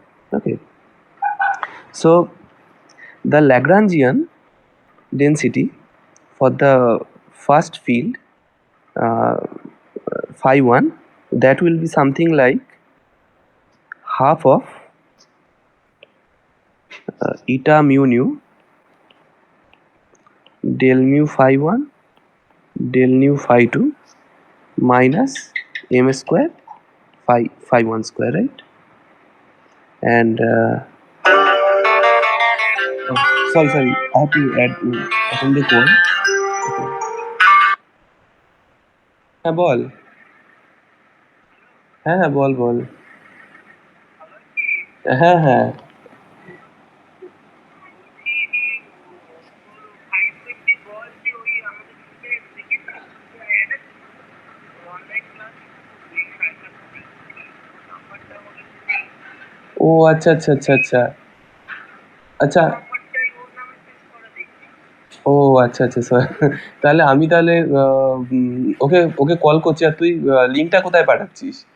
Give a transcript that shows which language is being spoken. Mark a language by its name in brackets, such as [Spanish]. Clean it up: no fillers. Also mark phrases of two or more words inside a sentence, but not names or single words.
[English] Okay, so the Lagrangian density for the first field uh, phi 1, that will be something like half of eta mu nu del mu phi 1 del nu phi 2 minus m square phi 1 square, right? And sorry, I have to attend the call. [Bangla] হ্যাঁ বল, হ্যাঁ বল বল, হ্যাঁ ও আচ্ছা আচ্ছা আচ্ছা আচ্ছা আচ্ছা ও আচ্ছা আচ্ছা তাহলে আমি তাহলে [English] okay okay [Bangla] কল করছি, আর তুই লিঙ্কটা কোথায় পাঠাচ্ছিস?